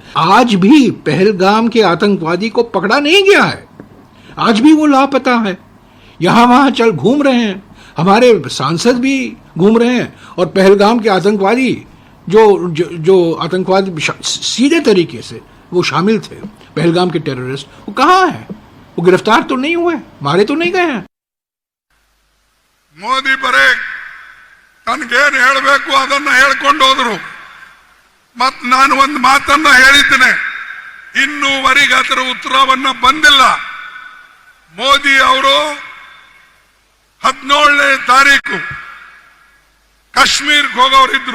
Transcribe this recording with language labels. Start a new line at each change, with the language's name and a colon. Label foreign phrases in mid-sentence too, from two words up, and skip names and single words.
Hindi: आज भी पहलगाम के आतंकवादी को पकड़ा नहीं गया है, आज भी वो लापता है, यहां वहां चल घूम रहे हैं, हमारे सांसद भी घूम रहे हैं और पहलगाम के आतंकवादी जो आतंकवाद सीधे तरीके से वो शामिल थे, पहलगाम के टेररिस्ट, वो कहाँ हैं? वो गिरफ्तार तो नहीं हुए, मारे तो नहीं गए हैं।
Kannada: ಮೋದಿ ಬರೇ ತನಗೇನು ಹೇಳಬೇಕು ಅದನ್ನ ಹೇಳ್ಕೊಂಡು ಹೋದ್ರು. ಮತ್ ನಾನು ಒಂದು ಮಾತನ್ನ ಹೇಳಿದ್ದೇನೆ, ಇನ್ನೂವರೆಗೆ ಅದರ ಉತ್ತರವನ್ನ ಬಂದಿಲ್ಲ. ಮೋದಿ ಅವರು 17ನೇ ತಾರೀಕು ಕಾಶ್ಮೀರ್ಗೆ ಹೋಗೋರಿದ್ರು.